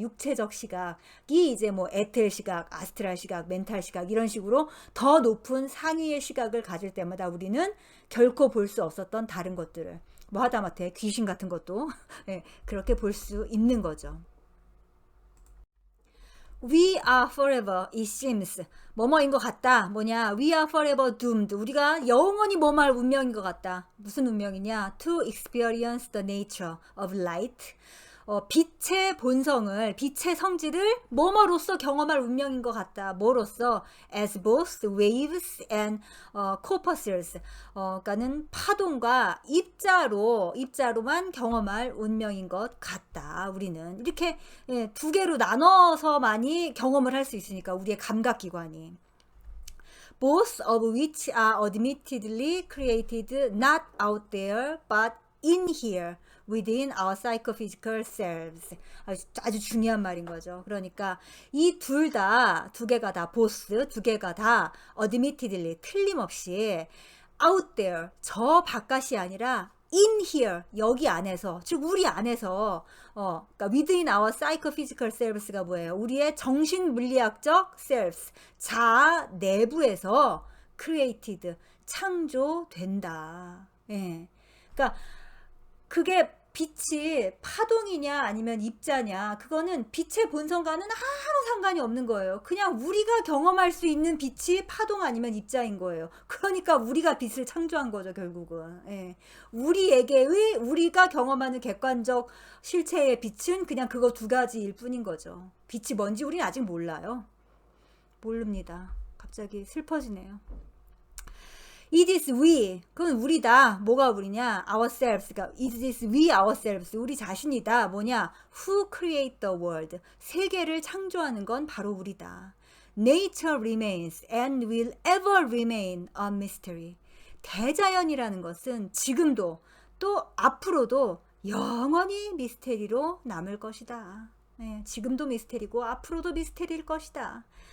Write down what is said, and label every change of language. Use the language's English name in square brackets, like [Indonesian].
[Korean] 육체적 시각이 이제 뭐 에텔 시각, 아스트랄 시각, 멘탈 시각 이런 식으로 더 높은 상위의 시각을 가질 때마다 우리는 결코 볼 수 없었던 다른 것들을, 뭐 하다못해 귀신 같은 것도 그렇게 볼 수 있는 거죠. [English] We are forever, it seems. [Korean] 뭐뭐인 것 같다. 뭐냐? [English] We are forever doomed. [Korean] 우리가 영원히 뭐뭐할 운명인 것 같다. 무슨 운명이냐? [English] To experience the nature of light. [Korean] 빛의 본성을, 빛의 성질을 뭐뭐로서 경험할 운명인 것 같다. 뭐로서? [English] As both waves and corpuscles. [Korean] 그러니까는 파동과 입자로만 경험할 운명인 것 같다. 우리는 이렇게 두 개로 나눠서 많이 경험을 할 수 있으니까 우리의 감각기관이. [English] Both of which are admittedly created not out there but in here. within our psychophysical selves. [Korean] 아주 중요한 말인 거죠. 그러니까 이 두 개가 다 [English] both, [Korean] 두 개가 다 [English] admittedly, [Korean] 틀림없이 [English] out there, [Korean] 저 바깥이 아니라 [English] in here, [Korean] 여기 안에서, 즉 우리 안에서, 그러니까 [English] within our psychophysical selvs [Korean] 가 뭐예요? 우리의 정신물리학적 selves, 자아 내부에서 created, 창조된다. 그러니까 그게 빛이 파동이냐 아니면 입자냐, 그거는 빛의 본성과는 아무 상관이 없는 거예요. 그냥 우리가 경험할 수 있는 빛이 파동 아니면 입자인 거예요. 그러니까 우리가 빛을 창조한 거죠, 결국은. 우리에게의, 우리가 경험하는 객관적 실체의 빛은 그냥 그거 두 가지일 뿐인 거죠. 빛이 뭔지 우리는 아직 몰라요. 모릅니다. 갑자기 슬퍼지네요. [English] It is we, [Korean] 그건 우리다. 뭐가 우리냐? [English] Ourselves. [Korean] 그러니까 [English] it is we ourselves. [Korean] 우리 자신이다. 뭐냐? [English] Who create the world. [Korean] 세계를 창조하는 건 바로 우리다. [English] Nature remains and will ever remain a mystery. [Korean] 대자연이라는 것은 지금도 또 앞으로도 영원히 미스테리로 남을 것이다. 지금도 미스테리고 앞으로도 미스테리일 것이다.